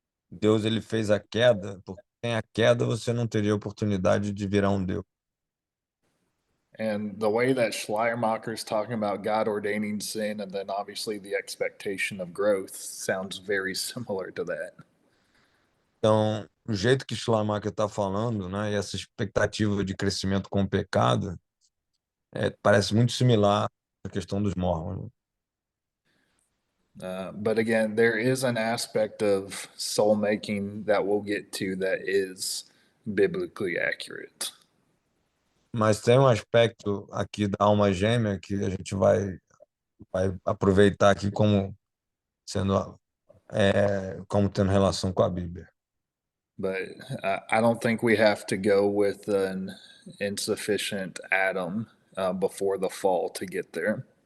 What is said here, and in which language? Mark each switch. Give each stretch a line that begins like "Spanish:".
Portuguese: Deus ele fez a queda, porque sem a queda você não teria oportunidade de virar um Deus.
English: And the way that Schleiermacher's talking about God ordaining sin and then obviously the expectation of growth sounds very similar to that.
Portuguese: Então, o jeito que Schleiermacher está falando, né? E essa expectativa de crescimento com o pecado, parece muito similar à questão dos mormons.
English: But again, there is an aspect of soul making that we'll get to that is biblically accurate.
Portuguese: Mas tem um aspecto aqui da alma gêmea que a gente vai aproveitar aqui como sendo como tendo relação com a Bíblia.
English: But I don't think we have to go with an insufficient Adam before the fall to get there.